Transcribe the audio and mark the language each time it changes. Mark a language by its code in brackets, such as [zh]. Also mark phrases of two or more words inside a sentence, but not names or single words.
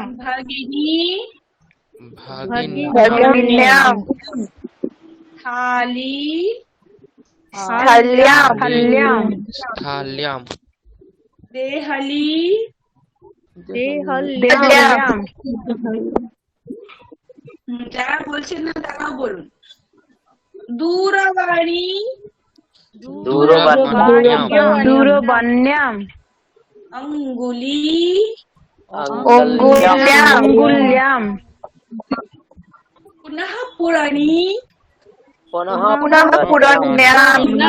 [sa] भगिनी भगिन्याम थाली स्थल्याम स्थाल्याम देहली देहल्याम [bn] যারা বলছেন না তারাও বলুন দূরবাণী [sa] दूरवाण्याम अंगुली अंगुल्याम पुनः पुराणी पुनः पुरण्याम